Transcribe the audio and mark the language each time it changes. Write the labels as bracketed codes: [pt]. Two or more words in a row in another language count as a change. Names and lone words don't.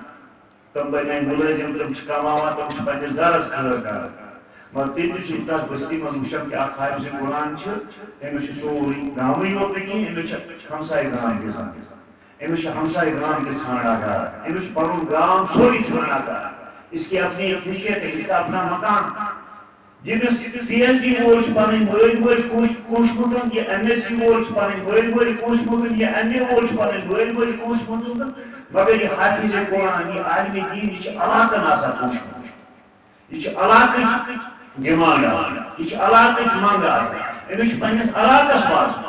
[ks] تِم بنے مُلٲزِم، تِم چھِ کماوان، تِم چھِ پننِس گرس خٲر کران، مگر تیٚلہِ تہِ چھُ تتھ بستی منٛز وٕچھان کہ اکھ حافظ قرآن چھُ، أمِس چھُ سورُے گامٕے یوت نہٕ کینٛہہ، أمِس چھِ ہمساے گام تہِ زانان، أمِس چھِ ہمساے گام تہِ ژھانڈان گرا، أمِس چھُ پنُن گام سورُے ژھانڈان گرا، [ur] اس کی اپنی ایک حیثیت ہے، اس کا اپنا مکان، [ks] ییٚمِس PhD وول چھُ پنٕنۍ مٲلۍ مٲلۍ کوٗنٛچمُت، یہِ MSc وول چھُ پنٕنۍ مٲلۍ مٲلۍ کوٗنٛچمُت، یہِ MA وول چھُ پنٕنۍ مٲلۍ مٲلۍ کوٗنٛچمُت، مگر یہِ حافظ قرآن، یہِ عالمِ دیٖن، یہِ چھُ علاقن آسان کوٗنٛچمُت، یہِ چھُ علاقٕچ ڈِمانڈ آسان، یہِ چھُ علاقٕچ منٛگ آسان، أمِس چھُ پننِس علاقس واتُن،